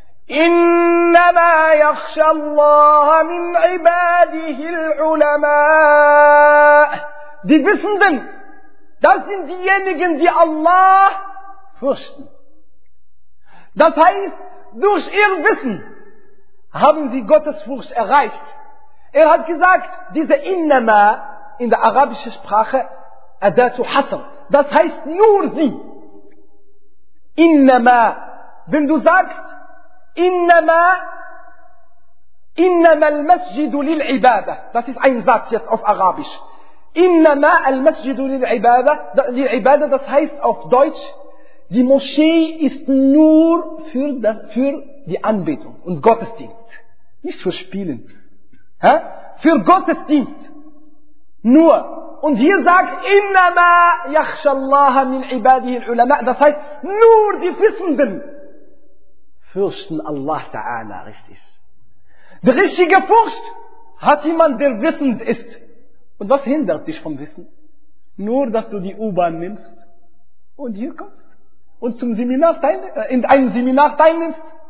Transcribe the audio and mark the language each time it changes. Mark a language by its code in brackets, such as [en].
[ar] إنما يخشى الله من عباده العلماء. [de] Die Wissenden, das sind diejenigen, die Allah fürchten. Das heißt, durch ihr Wissen haben sie Gottesfurcht erreicht. Er hat gesagt, diese إنما in der arabischen Sprache [ar] أداة حصر. [de] Das heißt nur sie. [ar] إنما, [de] wenn du sagst [ar] إنما المسجد للعبادة. [de] Das ist ein Satz jetzt auf Arabisch. [ar] إنما المسجد للعبادة. [de] للعبادة, das heißt auf Deutsch, die Moschee ist nur für die Anbetung und Gottesdienst. Nicht für Spielen. Ha? Für Gottesdienst. Nur. Und hier sagt, [ar] إنما يخشى الله من عباده العلماء. [de] Das heißt, nur die Wissenden fürchten Allah ta'ala richtig. Die richtige Furcht hat jemand, der wissend ist. Und was hindert dich vom Wissen? Nur, dass du die U-Bahn nimmst und hier kommst und zum Seminar teilnimmst.